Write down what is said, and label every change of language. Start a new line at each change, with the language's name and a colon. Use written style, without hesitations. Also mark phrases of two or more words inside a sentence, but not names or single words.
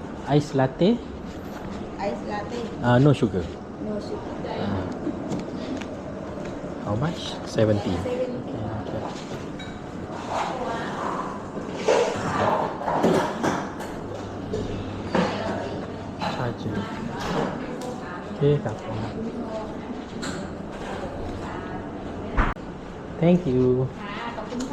English: ice latte. Ice latte. No sugar. No sugar. How much? 70. 70. Okay. Charger.
Malay: Okay, tak apa.
English: Thank you.
Thai: ขอบคุณค่ะ